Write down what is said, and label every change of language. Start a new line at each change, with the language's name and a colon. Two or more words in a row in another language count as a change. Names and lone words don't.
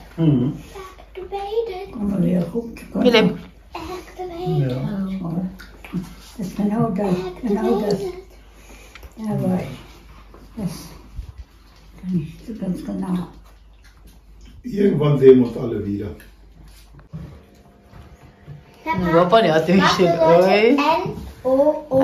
German: Activated. Und man wieder guckt. Philipp. Activated. Ja. Das ist genau das, genau das. Aber das kann ich so ganz genau. Irgendwann sehen wir uns alle wieder.
Filipino: Papa ni Ate Michelle. Oi. N-O-O.